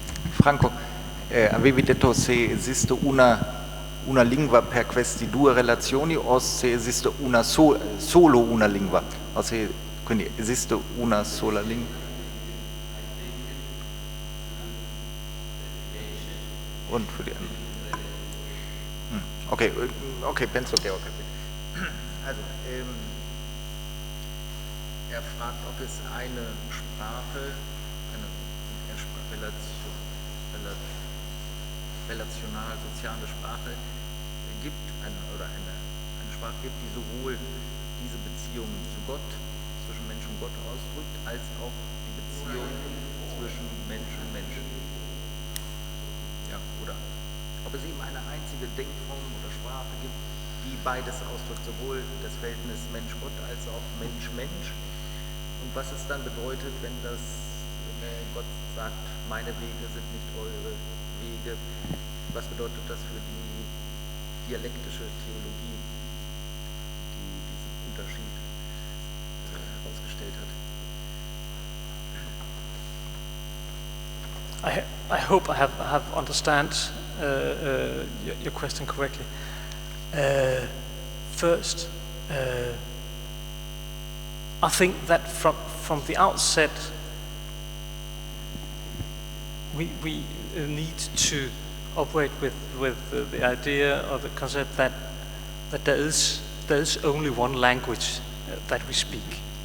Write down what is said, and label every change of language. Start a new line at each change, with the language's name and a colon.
Italian: Franco, avevi detto se esiste una lingua per queste due relazioni o se esiste solo una lingua, o se quindi esiste una sola lingua?
German: Und für die anderen.
Italian: Okay, penso che ho capito.
German: Also, fragt, ob es eine Sprache, eine Relation relational-soziale Sprache gibt, eine Sprache gibt, die sowohl diese Beziehung zu Gott, zwischen Mensch und Gott ausdrückt, als auch die Beziehung zwischen Mensch und Mensch. Ja, oder ob es eben eine einzige Denkform oder Sprache gibt, die beides ausdrückt, sowohl das Verhältnis Mensch-Gott als auch Mensch-Mensch. Und was es dann bedeutet, wenn Gott sagt, meine Wege sind nicht eure Wege, was bedeutet das für die dialektische Theologie, die diesen Unterschied herausgestellt hat?
English: I hope I have understand your question correctly. First, I think that from the outset we need to operate with the idea or the concept that there is only one language that we speak.